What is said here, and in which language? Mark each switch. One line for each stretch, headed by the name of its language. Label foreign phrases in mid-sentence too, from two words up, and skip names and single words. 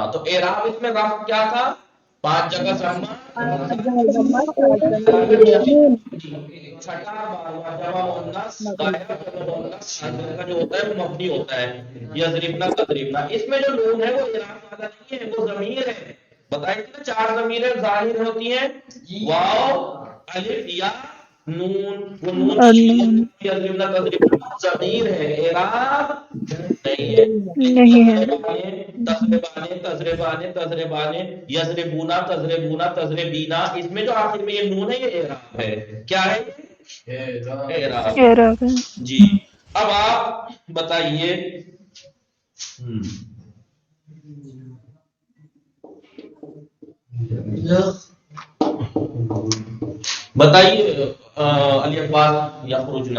Urdu: تو اعراب اس میں رفع کیا تھا؟ 5 جگہ ضمہ، چھٹا جمع مؤنث غائب جمع مؤنث حاضر کا جو ہوتا ہے وہ مبنی ہوتا ہے
Arabic: یضربنا تضربنا.
Urdu: اس میں جو نون ہے وہ اعراب والا نہیں ہے، وہ ضمیر ہے. بتائیے نا 4 ضمیریں ظاہر ہوتی ہیں، واو الف یا نون. وہ نون
Arabic: یضربنا تضربنا
Urdu: ضمیر ہے، اعراب نہیں ہے.
Arabic: تضربانے تضربانے تضربانے یضربونا تضربونا تضربینا،
Urdu: اس میں جو آخر میں یہ نون ہے یہ اعراب ہے. کیا ہے یہ؟ اعراب. جی. اب آپ بتائیے علی عباس یخرجنا.